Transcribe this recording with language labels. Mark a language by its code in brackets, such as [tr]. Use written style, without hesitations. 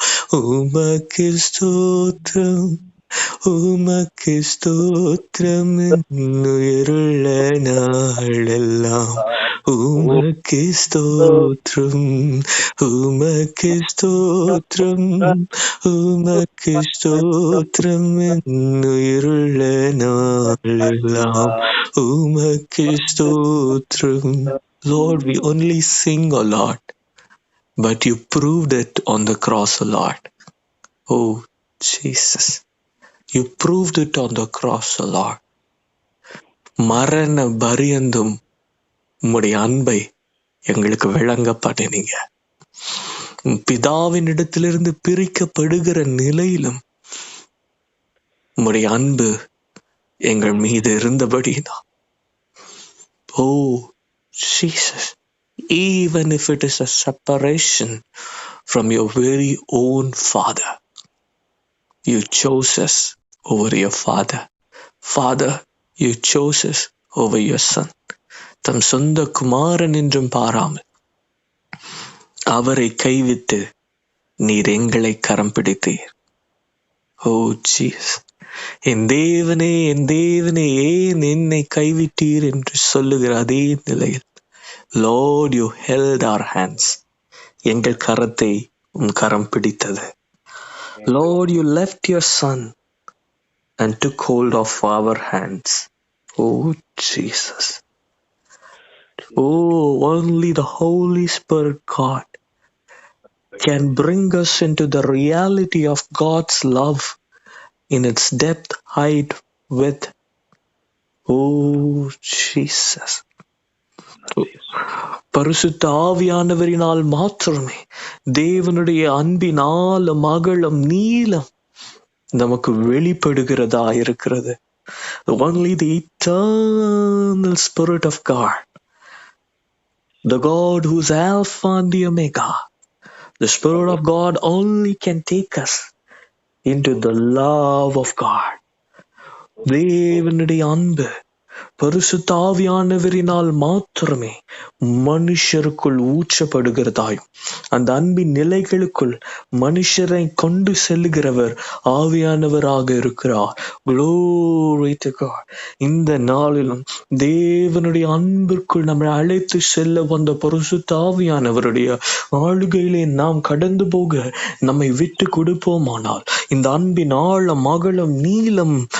[ta] உமக்கு ஸ்தோத்திரம், உமக்கு ஸ்தோத்திரம் உயிருள்ள நாளெல்லாம். உமக்கு ஸ்தோத்திரம், உமக்கு ஸ்தோத்திரம், உமக்கு ஸ்தோத்திரம் உயிருள்ள நாளெல்லாம். உமக்கு ஸ்தோத்திரம். [en] Lord, we only sing, O Lord, but you proved it on the cross, O Lord. Oh, Jesus. You proved it on the cross, O Lord. [ta] மரண பரியந்தும் உம்முடைய அன்பை எங்களுக்கு விளங்க பண்ணினீங்க. பிதாவின் இடத்திலிருந்து பிரிக்கப்படுகிற நிலையிலும் உம்முடைய அன்பு எங்கள் மீது இருந்தபடிதான். [en] Oh, Jesus. Even if it is a separation from your very own Father, you chose us over your Father. Father, you chose us over your Son. [ta] தம் சொந்த குமாரன் என்றும் பாராமல் அவரை கைவிட்டு நீர் எங்களை கரம் பிடித்தீர். ஓ ஜீசஸ், என் தேவனே, என் தேவனே, ஏன் என்னை கைவிட்டீர் என்று சொல்லுகிற அதே நிலையில், [en] Lord, you held our hands. [ta] எங்கள் கரத்தை உம் கரம் பிடித்தது. [en] Lord, you left your Son and took hold of our hands. Oh Jesus. Oh, only the Holy Spirit, God, can bring us into the reality of God's love in its depth, height, width. Oh, Jesus. [ta] பரிசுத்த ஆவியானவரினால் மாத்திரமே தேவனுடைய அன்பினால் மகளம் நீளம் நமக்கு வெளிப்படுகிறதா இருக்கிறது. [en] Only the eternal Spirit of God, the God who's Alpha and the Omega, the Spirit of God only can take us into the love of God. [ta] தேவனுடைய அன்பு பரிசுத்த ஆவியானவரினால் மாத்திரமே மனுஷருக்குள் ஊற்றப்படுகிறதாயும், அந்த அன்பின் நிலைகளுக்குள் மனுஷரை கொண்டு செல்லுகிறவர் ஆவியானவராக இருக்கிறார். [en] Glory to God. [ta] இந்த நாளிலும் தேவனுடைய அன்பிற்குள் நம்மை அழைத்து செல்ல வந்த பரிசுத்த ஆவியானவருடைய ஆளுகையிலே நாம் கடந்து போக நம்மை விட்டு கொடுப்போமானால், இந்த அன்பின் ஆழம் அகலம் நீளம்